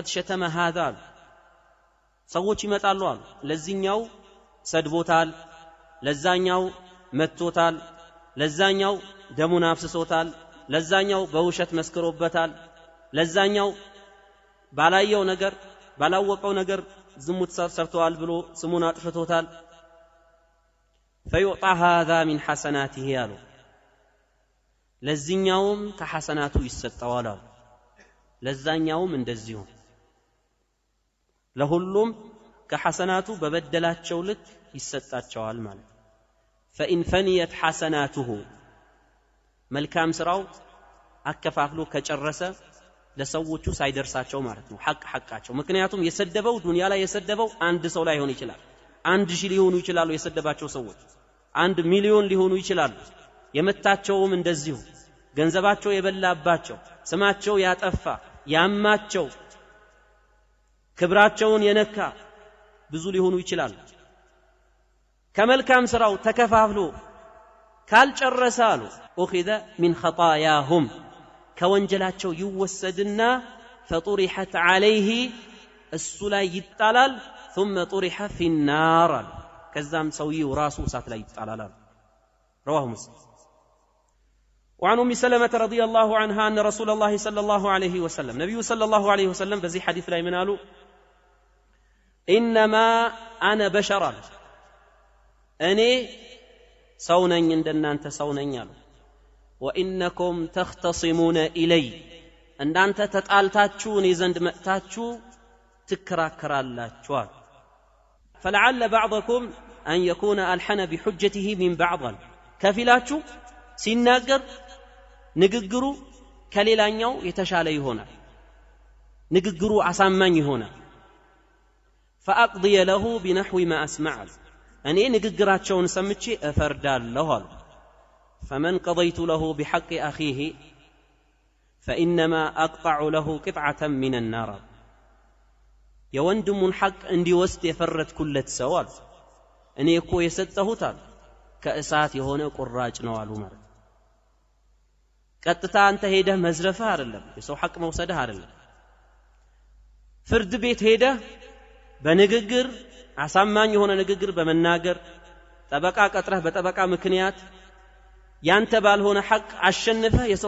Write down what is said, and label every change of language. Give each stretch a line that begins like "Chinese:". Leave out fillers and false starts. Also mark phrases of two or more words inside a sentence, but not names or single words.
Arabic: شتم هذا
Amharic: ሰዎች ይመጣሉ አሉ ለዚህኛው ሰድቦታል ለዛኛው መቶታል ለዛኛው ደሙን አፍስሶታል ለዛኛው በውሸት መስክሮበታል ለዛኛው ባላየው ነገር ባላወቀው ነገር ዝሙት ሰርተዋል ብሎ ስሙን አጥፍቶታል
Arabic: فيعطى هذا من حسناته
Amharic: ያሉ ለዚህኛውም ከሐሰናቱ ይሰጠዋል አሉ ለዛኛውም እንደዚሁ ለሁሉም ከሐሰናቱ በበደላቸው ልክ ይሰጣቸዋል ማለት
Arabic: فإن فنيت حسناته
Amharic: መልካም ስራው አከፋፍሎ ከጨረሰ ለሰዎቹ ሳይደርሳቸው ማለት ነው ሐቃቸው ምክንያቱም የሰደበው ዱንያ ላይ የሰደበው አንድ ሰው ላይ ሆነ ይችላል 1000 ሊሆኑ ይችላሉ የሰደባቸው ሰዎች 1 ሚሊዮን ሊሆኑ ይችላሉ የመታቸውም እንደዚሁ ገንዘባቸው የበላባቸው ስማቸው ያጠፋ ያማቸው ክብራቸውን የነካ ብዙ ሊሆኑ ይችላሉ ከመልካም ስራው ተከፋፍሎ ካልጨረሰ አሉ
Arabic: أخذ من خطاياهم
Amharic: ከወንጀላቸው ይወሰድና
Arabic: فطرحت عليه
Amharic: እሱ ላይ ይጣላል
Arabic: ثم طرح في النار
Amharic: ከዛም ሰውየው ራሱ እሳት ላይ ይጣላል
Arabic: رواه مسلم وعن ام سلمة رضي الله عنها ان رسول الله صلى الله عليه وسلم نبي صلى الله عليه وسلم بذي حديث
Amharic: ላይ ምን አሉ
Arabic: انما انا بشر
Amharic: እኔ ሰው ነኝ እንደናንተ ሰው ነኝ አሉ
Arabic: وانكم تختصمون الي
Amharic: እንዳንተ ተጣልታችሁ እኔ ዘንድ መጥታችሁ ትከራከራላችሁ
Arabic: فلعل بعضكم ان يكون الحن بحجته من بعض
Amharic: ከፊላችሁ ሲናገር ንግግሩ ከሌላኛው የተሻለ ይሆናል ንግግሩ አሳማኝ ይሆናል
Arabic: فاقضي له بنحو ما اسمع
Amharic: እኔ ንግግራቸውን ሰምቼ እፈርዳለሁ አሉ
Arabic: فمن قضيت له بحق اخيه فانما اقطع له قطعه من النار
Amharic: የወንድሙን ሐቅ እንዲወስድ የፈረድኩለት ሰው አሉ እኔ እኮ የሰጠሁት አሉ ከእሳት የሆነ ቁራጭ ነው አሉ ማለት ቀጥታ አንተ ሄደህ መዝረፈህ አይደለም የሰው ሐቅ መውሰድህ አይደለም ፍርድ ቤት ሄደህ በንግግር አሳማኝ የሆነ ንግግር በመናገር ጠበቃ ቀጥረህ በጠበቃ ምክንያት ያንተ ባልሆነ ሐቅ አሸንፈህ የሰው